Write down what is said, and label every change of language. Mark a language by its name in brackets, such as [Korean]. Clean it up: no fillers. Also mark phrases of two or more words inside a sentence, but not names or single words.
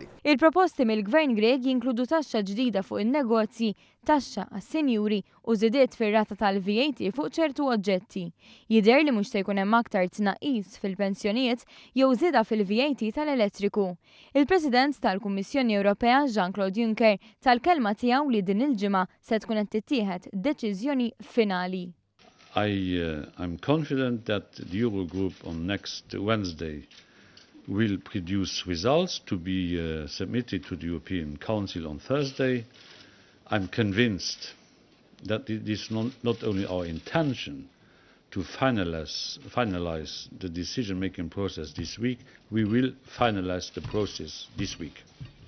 [Maltese] Il-proposti mill-Gvern Grieg jinkludu taxxa ġdida fuq in-negozji, taxxa għas-sinjuri u żidiet fir-rata tal-VAT fuq ċertu oġġetti. Jidher li mhux se jkun hemm aktar tnaqqis fil-pensjonijiet jew żieda fil-VAT tal-elettriku. Il-President tal-Kummissjoni Ewropea Jean-Claude Juncker tal-kelma tiegħu li din il-ġimgħa se tkun qed tittieħed deċiżjoni finali. [English] I'm confident that the Eurogroup on next Wednesday will produce results to be submitted to the European Council on Thursday. I'm convinced that it is not only our intention to finalize the decision-making process this week, we will finalize the process this week.